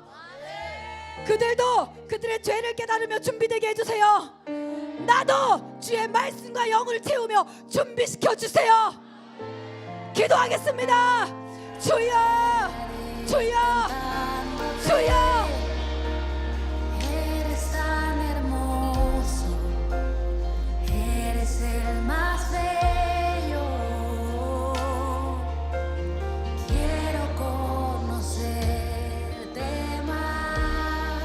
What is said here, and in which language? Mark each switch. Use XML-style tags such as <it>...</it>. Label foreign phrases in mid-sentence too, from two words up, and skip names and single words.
<ko>그들도 그들의 죄를 깨달으며 준비되게 해주세요. 나도 주의 말씀과 영을 채우며 준비시켜 주세요. 기도하겠습니다. 주여, 주여, 주여.</ko> <es>Eres tan hermoso, eres el más bello. Quiero conocerte más.</es>